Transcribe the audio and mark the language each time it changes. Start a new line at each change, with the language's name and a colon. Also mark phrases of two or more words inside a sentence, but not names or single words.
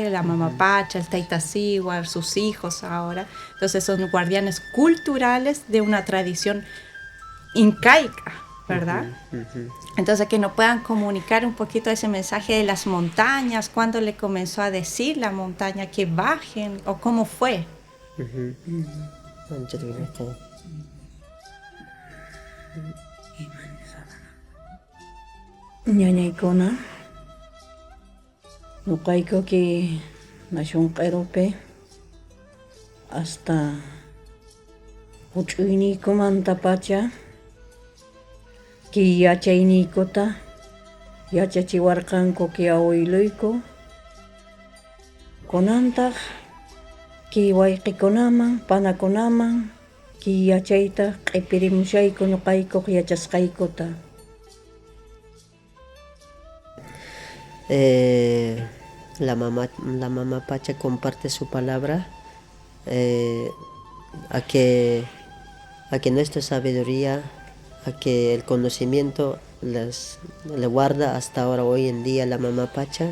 Spanish: La mamá Pacha, el Taitasiwa, sus hijos ahora. Entonces son guardianes culturales de una tradición incaica, ¿verdad? Entonces que nos puedan comunicar un poquito ese mensaje de las montañas, cuándo le comenzó a decir la montaña que bajen o cómo fue.
Quechua: Ñañaykuna, nuqaykuki nashunq'irupi hasta huch'uyniykumanta pacha ki yachayniykuta yachachiwarqanku ki abueluyku kunantaq ki wayqikunaman, panakunaman ki yachayta q'ipirimushayku nuqaykuq yachasqaykuta.
Spanish: La mamá Pacha comparte su palabra, a que nuestra sabiduría, a que el conocimiento le guarda hasta ahora, hoy en día, la mamá Pacha.